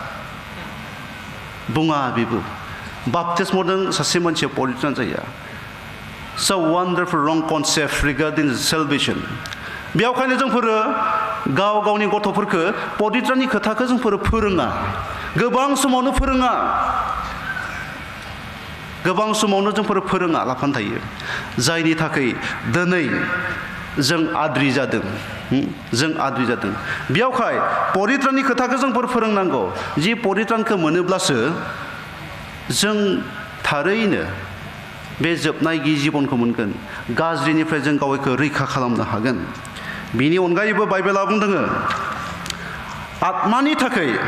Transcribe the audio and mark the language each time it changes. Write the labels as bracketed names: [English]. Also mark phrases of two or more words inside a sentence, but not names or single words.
[Bodo] बुङा बेबो बाप्तिस्मजों सासे मानसिया परित्रान जाया [English] so wonderful wrong concept regarding salvation [Bodo] बेयावखायनो जोंफोरो गाव गावनि गथ'फोरखौ परित्राननि खोथाखौ जोंफोरो फोरोङा गोबां समावनो फोरोङा गोबां समावनो जोंफोर फोरोङा लाफानो थायो जायनि थाखाय दिनै जों आद्रि जादों जों आद्रि जादों बेयावहाय परित्राननि खोथाखौ जोंफोर फोरोंनांगौ जि परित्रानखौ मोनोब्लासो जों थारैनो बे जोबनाय गैयि जिबनखौ मोनगोन गाज्रिनिफ्राय जों गावखौ रैखा खालामनो हागोन बिनि अनगायैबो बाइबेला बुंदों आत्मानि थाखाय